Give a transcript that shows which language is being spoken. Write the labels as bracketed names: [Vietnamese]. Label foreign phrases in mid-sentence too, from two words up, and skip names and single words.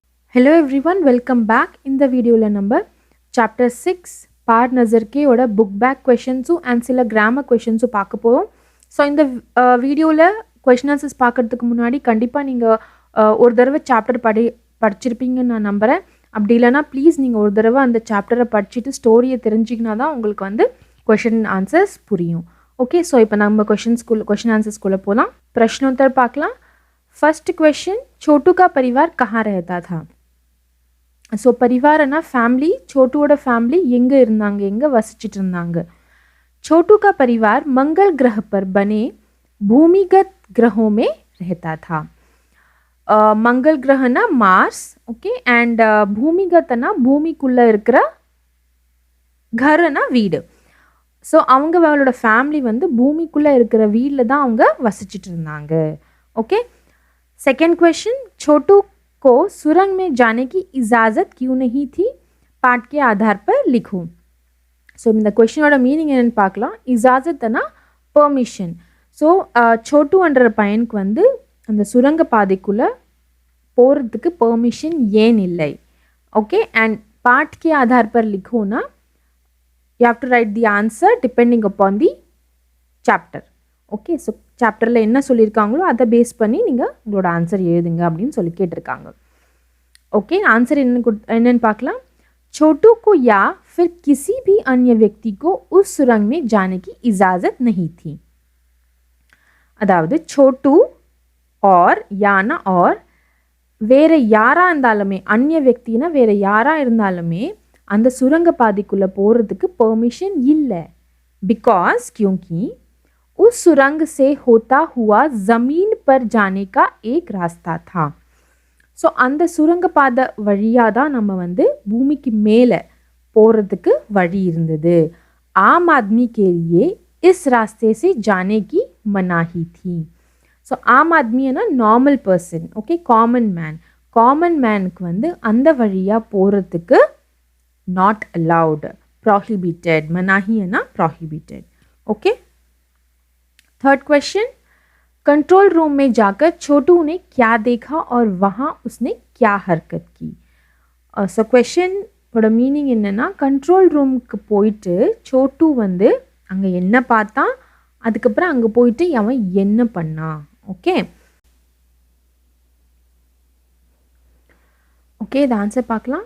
[English] Hello everyone, welcome back. [Tamil] இந்த வீடியோவில் நம்ம சாப்டர் 6 பார் நசர்கேயோட [English] book back questions [Tamil] அண்ட் சில [English] grammar questions [Tamil] பார்க்க போகிறோம். ஸோ இந்த வீடியோவில் [English] question answers [Tamil] பார்க்குறதுக்கு முன்னாடி கண்டிப்பாக நீங்கள் ஒரு தடவை சாப்டர் படிச்சிருப்பீங்கன்னு நான் நம்புகிறேன். அப்படி இல்லைனா ப்ளீஸ் நீங்கள் ஒரு தடவை அந்த சாப்டரை படிச்சுட்டு ஸ்டோரியை தெரிஞ்சிங்கன்னா தான் உங்களுக்கு வந்து [English] question answers [Tamil] புரியும். ஓகே, ஸோ இப்போ நம்ம [English] question answers [Tamil] போகலாம். பிரஷ்னோத்தர் பார்க்கலாம். [English] first question, [Hindi] छोटू का परिवार कहाँ रहता था? [Tamil] ஸோ परिवारனா फैमिली, छोटूவோட फैमिली எங்கே இருந்தாங்க, எங்கே வசிச்சிட்டு இருந்தாங்க? [Hindi] छोटू का परिवार मंगल ग्रह पर बने भूमिगत ग्रहों में रहता था. मंगल ग्रहனா [Tamil] மார்ஸ், ஓகே, அண்ட் பூமிகத்னா பூமிக்குள்ளே இருக்கிற घरனா வீடு. ஸோ அவங்களோட ஃபேமிலி வந்து பூமிக்குள்ளே இருக்கிற வீட்டில் தான் அவங்க வசிச்சிட்டு இருந்தாங்க. ஓகே. [English] second question, [Hindi] छोटू को सुरंग में जाने की इजाज़त क्यों नहीं थी? पाठ के आधार पर लिखो. [Tamil] ஸோ இந்த கொஷினோட மீனிங் என்னென்னு பார்க்கலாம். இஜாசத்னா பெர்மிஷன். ஸோ சோட்டுன்ற பையனுக்கு வந்து அந்த சுரங்க பாதைக்குள்ளே போகிறதுக்கு பெர்மிஷன் ஏன் இல்லை? [English] okay, and [Hindi] पाठ के आधार पर लिखो [English] you have to write the answer depending upon the chapter. [Tamil] ஓகே, ஸோ சாப்டரில் என்ன சொல்லியிருக்காங்களோ அதை பேஸ் பண்ணி நீங்கள் உங்களோட ஆன்சர் எழுதுங்க அப்படின்னு சொல்லி கேட்டிருக்காங்க. [English] okay, answer [Tamil] என்னன்னு பார்க்கலாம். [Hindi] छोटू को या फिर किसी भी अन्य व्यक्ति को उस सुरंग में जाने की इजाज़त नहीं थी. [Tamil] அதாவது छोटू और யானா और வேற யாரா இருந்தாலுமே, அந்நிய व्यक्तिனா வேற யாரா இருந்தாலுமே அந்த சுரங்க பாதைக்குள்ளே போகிறதுக்கு பெர்மிஷன் இல்லை. [Hindi] बिकॉज क्योंकि उस सुरंग से होता हुआ ज़मीन पर जाने का एक रास्ता था. [Tamil] ஸோ அந்த சுரங்க பாதை வழியாக தான் நம்ம வந்து பூமிக்கு மேலே போகிறதுக்கு வழி இருந்தது. [Hindi] आम आदमी के लिए इस रास्ते से जाने की मनाही थी. [Tamil] ஸோ [Hindi] आम आदमी [English] normal person, [Tamil] ஓகே, [English] common man [Tamil] வந்து அந்த வழியாக போகிறதுக்கு [English] not allowed, prohibited. [Tamil] மனாஹினா ப்ராஹிபிட்டட். ஓகே. [Hindi] थर्ड क्वेश्चन, [English] control room [Hindi] में जाकर छोटू ने क्या देखा और वहाँ उसने क्या हरकत की? [Tamil] ஸோ கொஷனோட மீனிங் என்னென்னா, [English] control room [Tamil] போயிட்டு சோட்டு வந்து அங்கே என்ன பார்த்தான், அதுக்கப்புறம் அங்கே போயிட்டு அவன் என்ன பண்ணான். ஓகே ஓகே, இது ஆன்சர் பார்க்கலாம்.